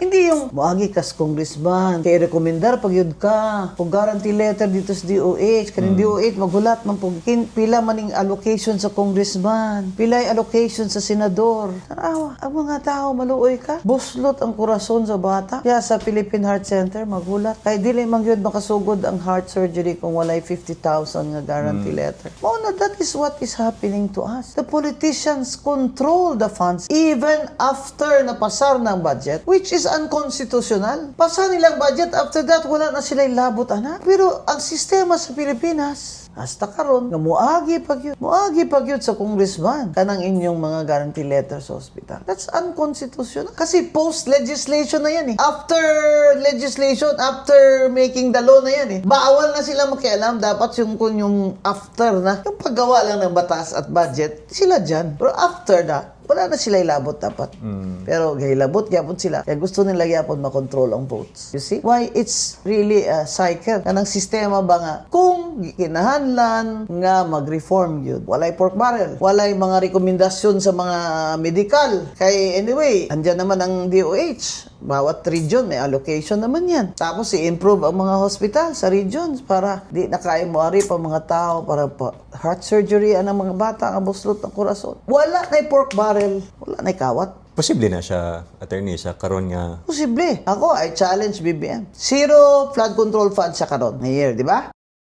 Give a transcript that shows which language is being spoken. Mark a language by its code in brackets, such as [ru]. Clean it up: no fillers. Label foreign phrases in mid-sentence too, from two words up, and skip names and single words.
[tl] Hindi yung [ceb] moagi kas congressman, kay rekomendar pag yun ka, kung [en] guarantee letter [ceb] dito sa DOH, kaning DOH maghulat man pug pila maning allocation sa congressman, pila allocation sa senador. Tanawa, ang mga tao maluoy ka. Buslot ang kurason sa bata. Kaya sa Philippine Heart Center maghulat kay dili man gyud makasugod ang [en] heart surgery [ceb] kung walay 50,000 nga [en] guarantee letter. Mo na that is what is happening to us. The politicians control the funds even after [tl] napasar ng [en] budget, which is unconstitutional. [ceb] Pasa nilang budget, [en] after that, [ceb] wala na sila labot, ana. Pero ang sistema sa Pilipinas, hasta karon nga moagi pag yun sa congressman kanang inyong mga [en] guarantee letter [ceb] sa hospital. [en] That's unconstitutional. [tl] Kasi post-legislation na yan eh. [en] After legislation, after making the law [tl] na yan eh. Bawal na sila makialam. Dapat yung after na, yung paggawa lang ng batas at budget, sila dyan. [en] Pero after that, [ceb] wala na sila ilabot dapat. Pero gahilabot gyapon sila. Kaya gusto nila gyapon makontrol ang votes. [en] You see? Why it's really a cycle. [ceb] Kanang sistema ba nga kung kinahanglan nga mag-reform yun. Walay [en] pork barrel. [ceb] Walay mga rekomendasyon sa mga medical. Kay anyway, [tl] andyan naman ang DOH. Bawat region may allocation naman yan. Tapos i-improve ang mga hospital sa regions [ceb] para di na kaya moari pa mga tao para pa [en] heart surgery [tl] ang mga bata ang buslot ng kurason. [ceb] Wala na [en] pork barrel, [ceb] wala na kawat. Posible na siya, attorney, sa karon nga. [en] Posible. Ako, I challenge BBM. Zero flood control fund [ceb] sa karon na year, [tl] di ba?